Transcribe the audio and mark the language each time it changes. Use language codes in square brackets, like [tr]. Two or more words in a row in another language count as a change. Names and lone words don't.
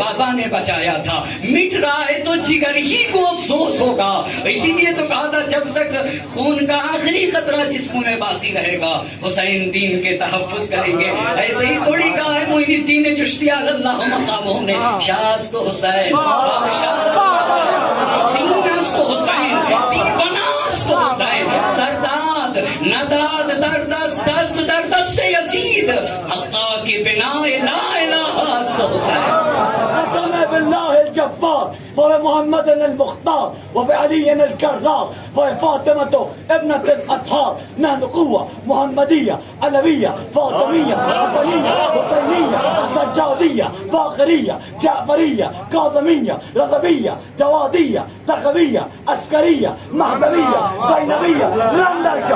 [ur] بابا نے بچایا تھا، مٹ رہا ہے تو جگر ہی کو افسوس ہوگا، اسی لیے تو کہا تھا جب تک خون کا آخری قطرہ جسم میں باقی رہے گا حسین دین کے تحفظ کریں گے۔ ایسے ہی تھوڑی کہا ہے معین الدین چشتی اللہ مقامہ نے، [fa] شاست حسین، بادشاست حسین، دین است حسین، دیواناست حسین، سرداد نداد در دست دست در دست یزید، حقا کی بنا لا الہ است حسین۔ [ar] قسم بالله الجبار وبمحمد المختار وبعلي الكرار وفاطمة ابنة الأطهار، نحن قوة محمدية علوية فاطمية حسنية حسينية سجادية باقرية جعفرية كاظمية رضبية جوادية تقوية عسكرية مهدوية زينبية لندركة.